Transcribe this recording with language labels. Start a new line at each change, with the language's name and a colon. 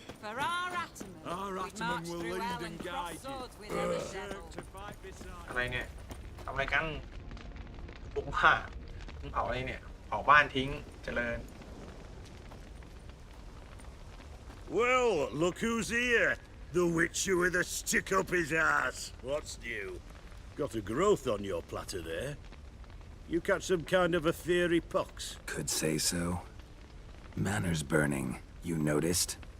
English: Our Ataman will lead and guide you.
Thai: อะไรเนี่ยทำอะไรกันพวกว่ามึงเผาอะไรเนี่ยเผาบ้านทิ้งเจริญ
English: Well, look who's here. The Witcher with a stick up his ass. What's new? Got a growth on your platter there. You catch some kind of a fiery pox? Could say so. Manners burning. You noticed?